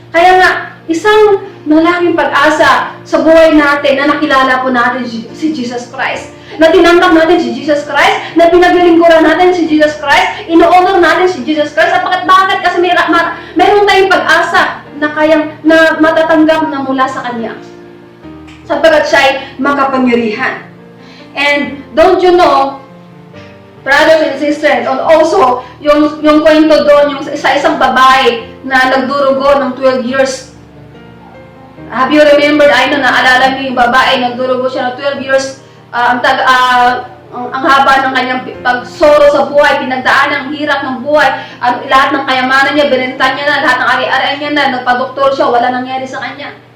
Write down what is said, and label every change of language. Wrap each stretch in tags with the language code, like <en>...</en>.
<tl>Kaya nga, isang malaking pag-asa sa buhay natin na nakilala po natin si Jesus Christ. Na tinanggap natin si Jesus Christ, na pinaglilingkuran natin si Jesus Christ, ino-honor natin si Jesus Christ. At bakit? Kasi mayroon tayong pag-asa na matatanggap na mula sa Kanya. Sapagkat siya ay makapangyarihan.</tl> <en>And don't you know, brothers and sisters,</en> <tl>and also, yung kwento doon, yung isang babae na nagdurugo ng 12 years.</tl> <en>Have you remembered? I know,</en> <tl>naalala niyo yung babae, nagdurugo siya ng 12 years, ang haba ng kanyang pagsoro sa buhay, pinagdaan ang hirap ng buhay, lahat ng kayamanan niya, binenta niya na, lahat ng ari-arian niya na, nagpa-doktor siya, wala nangyari sa kanya.</tl>